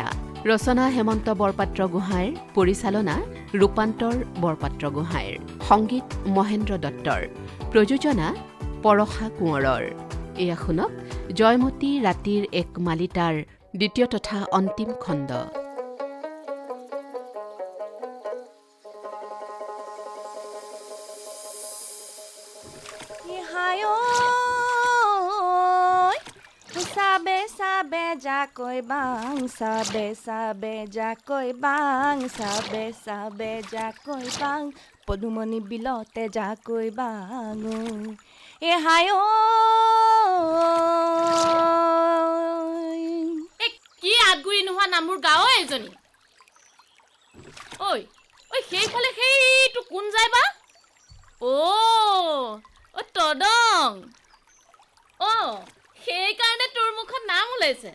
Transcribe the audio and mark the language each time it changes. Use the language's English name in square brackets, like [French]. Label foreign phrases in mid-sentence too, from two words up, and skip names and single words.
[Assamese] ৰচনা হেমন্ত বৰপাত্ৰ গোহাঁইৰ, পৰিচালনা ৰূপান্তৰ বৰপাত্ৰ গোহাঁইৰ, সংগীত মহেন্দ্ৰ দত্তৰ, প্ৰযোজনা পৰশা কোঁৱৰৰ। এয়া শুনক জয়মতী ৰাতিৰ এক মালিতাৰ দ্বিতীয় তথা অন্তিম খণ্ড। Sabe, sabe, jacoy bang, sabe, sabe, jacoy bang, sabe, sabe, jacoy bang, podumoni bilote jacoy bang. E hayo. কি আগুৰি নোহোৱা নামুৰ গাঁও এজনী। ঐ ঐ সেইফালে সেইটো কোন যায় বা? অ তদং। সেইকাৰণে তোৰ মুখত নাম ওলাইছে।